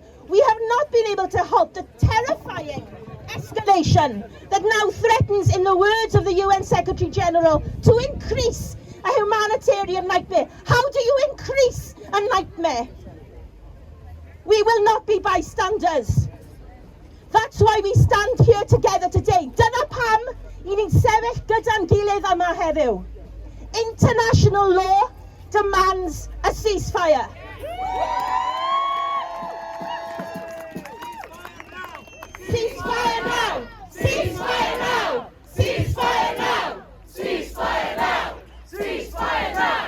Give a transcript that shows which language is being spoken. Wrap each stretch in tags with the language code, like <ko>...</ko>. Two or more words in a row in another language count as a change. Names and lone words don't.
<en>We have not been able to halt the terrifying escalation that now threatens, in the words of the UN Secretary General, to increase a humanitarian nightmare. How do you increase a nightmare? We will not be bystanders. That's why we stand here together today.</en> <cy>Dyna pam I ni'n sefyll gyda'n gilydd yma heddiw.</cy> <en>International law demands a ceasefire. Ceasefire now! Ceasefire now! Ceasefire now! Ceasefire now! Ceasefire now!</en>